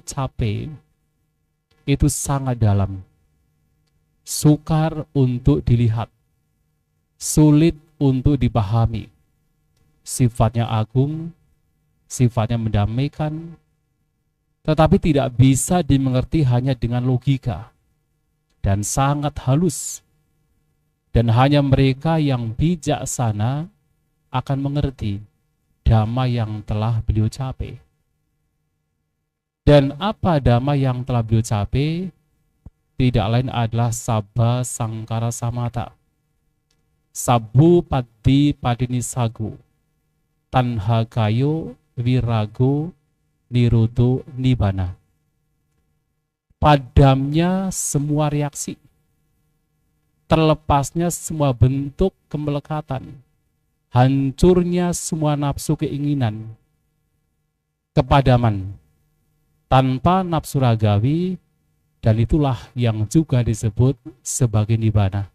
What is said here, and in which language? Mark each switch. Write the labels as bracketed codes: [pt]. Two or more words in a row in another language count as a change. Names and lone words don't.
[id] capai itu sangat dalam, sukar untuk dilihat, sulit untuk dipahami, sifatnya agung, sifatnya mendamaikan, tetapi tidak bisa dimengerti hanya dengan logika, dan sangat halus, dan hanya mereka yang bijaksana akan mengerti Dhamma yang telah beliau capai. Dan apa Dhamma yang telah beliau capai? Tidak lain adalah [pi] Sabba Sangkara Samata, Sabbu Pati Padini Sagu, Tanha Kayo Virago Niruto Nibbana. [id] Padamnya semua reaksi, terlepasnya semua bentuk kemelekatan, hancurnya semua nafsu keinginan, kepadaman tanpa nafsu ragawi, dan itulah yang juga disebut sebagai Nibbana.